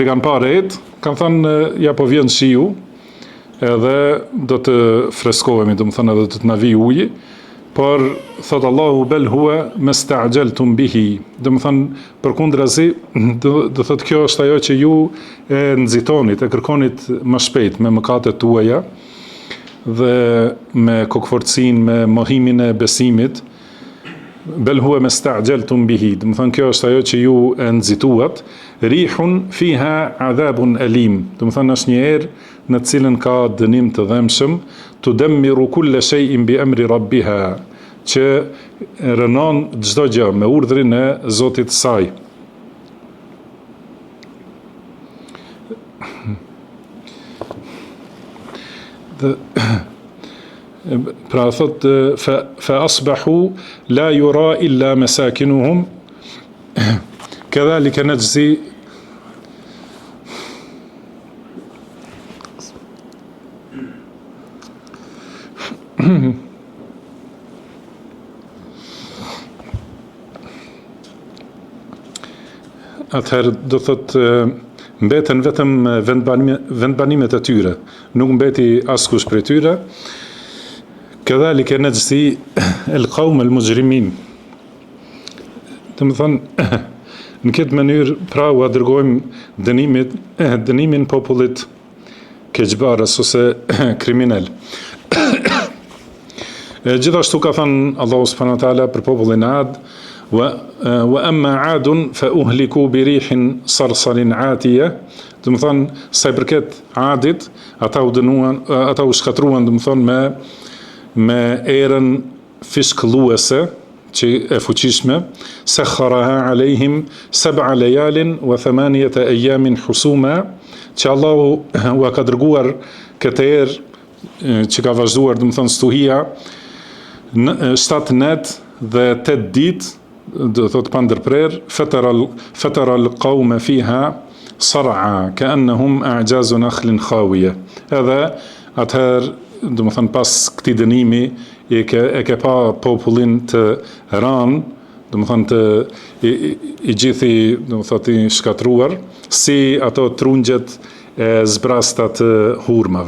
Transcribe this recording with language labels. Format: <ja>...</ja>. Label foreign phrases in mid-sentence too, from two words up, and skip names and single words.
<sq>kanë parë rejt, kanë thënë ja po vjen shiu, edhe do të freskohemi, domethënë edhe do të na vijë uji, por thot Allahu</sq> <ar>بل هو ما استعجلتم به,</ar> <sq>domethënë përkundrazi do thot kjo është ajo që ju e nxitonit, e kërkonit më shpejt me mëkatet tuaja dhe me kokfortësinë, me mohimin e besimit.</sq> <ar>بل هو ما استعجلتم به,</ar> <sq>domethënë kjo është ajo që ju e nxituat.</sq> <ar>ريح فيها عذاب أليم,</ar> <sq>domethënë është një erë në cilën ka dënim të dhëmshëm,</sq> <ar>تدمر كل شيء بأمر ربها,</ar> <sq>që rënon çdo gjë me urdhrin e Zotit saj. Pra thot</sq> <ar>فأصبحوا لا يرى إلا مساكنهم كذلك نجزي</ar> <sq>atëherë do thot mbeten vetëm vendbanimet e tyre, nuk mbeti askush prej tyre.</sq> <ar>كذلك نجزي القوم المجرمين.</ar> <sq>Domethënë në këtë mënyrë pra u dërgojmë dënimin popullit keqbarës ose kriminal. Gjithashtu ka thënë Allahu</sq> <ar>سبحانه وتعالى</ar> <sq>për popullin Ad,</sq> <ar>وأما عاد فأهلكوا بريح صرصر عاتية,</ar> <sq>domethënë sa i përket Adit, ata u shkatruan domethënë me erën fishkëlluese që e fuqishme,</sq> <ar>سخرها عليهم 7 ليال و8 أيام حسوما,</ar> <sq>që Allahu u ka dërguar këtë erë që ka vazhduar domethënë stuhia 7 net dhe 8 ditë, do thot pa ndërprer,</sq> <ar>فترى القوم فيها صرعى كأنهم أعجاز نخل خاوية.</ar> <sq>Edhe atëherë domethënë pas këtij dënimi e ke pa popullin të ranë, domethënë i gjithi domethënë i shkatruar, si ato trungjet e zbrasta të hurmave.</sq>